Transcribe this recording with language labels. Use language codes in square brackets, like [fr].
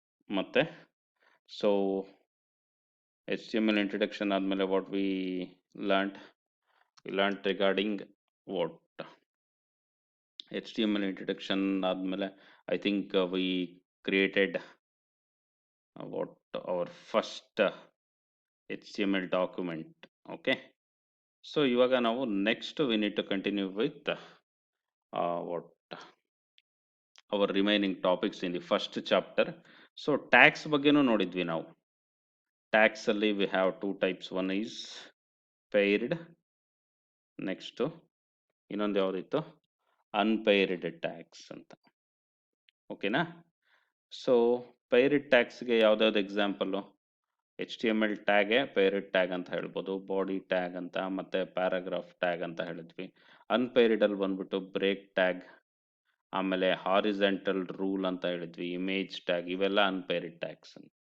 [en] ಮತ್ತೆ so HTML introduction ಆದ್ಮೇಲೆ what we learned regarding what HTML introduction ಆದ್ಮೇಲೆ I think we created what our first HTML document. Okay, so [kn] ಇವಾಗ ನಾವು [en] next we need to continue with what our remaining topics in the first chapter. [kn] So tags ಬಗ್ಗೆನೂ ನೋಡಿದ್ವಿ ನಾವು. [en] Tags ಅಲ್ಲಿ we have two types, one is paired, next [kn] ಇನ್ನೊಂದು ಯಾವುದಿತ್ತು [en] unpaired tags ಅಂತ. [kn] ಓಕೆನಾ? So paired tagsಗೆ ಯಾವ್ದಾವ್ದು example, HTML tag ಪೇರಿಡ್ tag ಅಂತ ಹೇಳ್ಬೋದು, body tag ಅಂತ, ಮತ್ತೆ ಪ್ಯಾರಾಗ್ರಾಫ್ ಟ್ಯಾಗ್ ಅಂತ ಹೇಳಿದ್ವಿ. ಅನ್ಪೇರಿಡ್ ಅಲ್ಲಿ ಬಂದ್ಬಿಟ್ಟು ಬ್ರೇಕ್ ಟ್ಯಾಗ್, ಆಮೇಲೆ ಹಾರಿಜೆಂಟಲ್ ರೂಲ್ ಅಂತ ಹೇಳಿದ್ವಿ, ಇಮೇಜ್ ಟ್ಯಾಗ್, ಇವೆಲ್ಲ ಅನ್ಪೇರಿಡ್ ಟ್ಯಾಗ್ಸ್.